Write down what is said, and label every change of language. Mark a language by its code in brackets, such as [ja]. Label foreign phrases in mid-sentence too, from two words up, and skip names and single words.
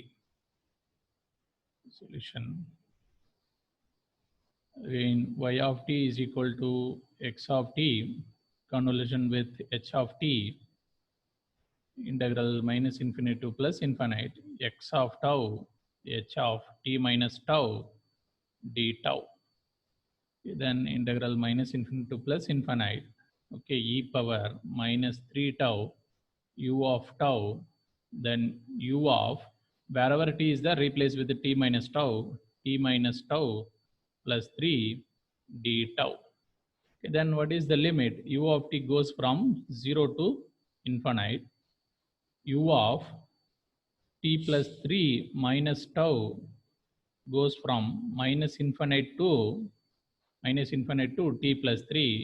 [en] Solution. Again, y of t is equal to x of t convolution with h of t integral minus infinity to plus infinite x of tau h of t minus tau d tau. Then integral minus infinity to plus infinite, okay, e power minus 3 tau u of tau, then u of wherever t is there replace with the t minus tau plus 3 d tau. Okay, then what is the limit? U of t goes from 0 to infinite. U of t plus 3 minus tau goes from minus infinite to t plus 3.